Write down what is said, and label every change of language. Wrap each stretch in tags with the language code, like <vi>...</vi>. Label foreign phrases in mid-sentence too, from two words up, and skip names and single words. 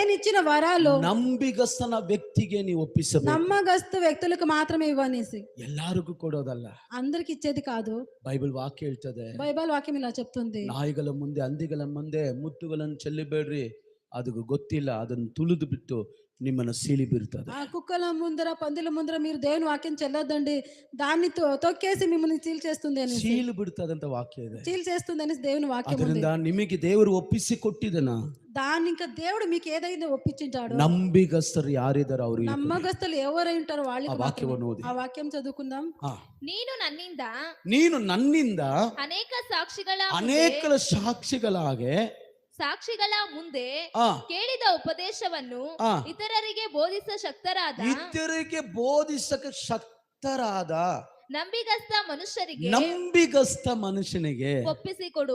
<te>ఇచ్చిన వరాలు</te> <kn>ನಂಬಿಗಸ್ತನ ವ್ಯಕ್ತಿಗೆ ನೀವು ಒಪ್ಪಿಸಬೇಕು.</kn> <te>నమ్మకస్తు వ్యక్తులకు మాత్రమే ఇవ్వనేసి,</te> <kn>ಎಲ್ಲರಿಗೂ ಕೊಡೋದಲ್ಲ.</kn> <te>అందరికి ఇచ్చేది కాదు.</te> <kn>ಬೈಬಲ್ ವಾಕ್ಯ ಹೇಳ್ತದೆ,</kn> <te>బైబిల్ వాక్యం ఇలా చెప్తుంది,</te> <kn>ನಾಯಿಗಳ ಮುಂದೆ ಹಂದಿಗಳ ಮುಂದೆ ಮುತ್ತುಗಳನ್ನು ಚೆಲ್ಲಿಬೇಡ್ರಿ, ಅದು ಗೊತ್ತಿಲ್ಲ, ಅದನ್ನು ತುಳಿದು ಬಿಟ್ಟು ನಿಮ್ಮನ್ನು ಸೀಳಿ ಬೀರ್ತದೆ.</kn> <te>ఆ కుక్కల ముందర పందుల ముందర మీరు దేవుని వాక్యం చెల్లొద్దండి, దాన్ని తొక్కేసి మిమ్మల్ని చీల్ చేస్తుంది అని,</te> <kn>ಸೀಳು ಬಿಡ್ತದೆ ಅಂತ ವಾಕ್ಯ ಇದೆ.</kn> <te>చీల్ చేస్తుంది అని దేవుని వాక్యం ఉంది.</te> <kn>ಅದರಿಂದ ನಿಮಗೆ ದೇವರು ಒಪ್ಪಿಸಿ ಕೊಟ್ಟಿದನ,</kn> <te>దాన్ని ఇంకా దేవుడు మీకు ఏదైతే ఒప్పించాడో,</te> <kn>ನಂಬಿಗಸ್ತರು ಯಾರಿದಾರೋ ಅವರಿಗೆ</kn> <te>నమ్మకస్తులు ఎవరై ఉంటారో</te> <kn>ಆ</kn> <te>వాళ్ళకి</te> <kn>ವಾಕ್ಯವನ್ನು ಓದಿ.</kn> <te>ఆ వాక్యం చదువుకుందాం.</te> <kn>ನೀನು ನನ್ನಿಂದ ಅನೇಕ ಸಾಕ್ಷಿಗಳ ಮುಂದೆ ಕೇಳಿದ ಉಪದೇಶವನ್ನು ಇತರರಿಗೆ ಬೋಧಿಸಕ ಶಕ್ತರಾದ ನಂಬಿಗಸ್ತ ಮನುಷ್ಯನಿಗೆ ಒಪ್ಪಿಸಿಕೊಡು.</kn>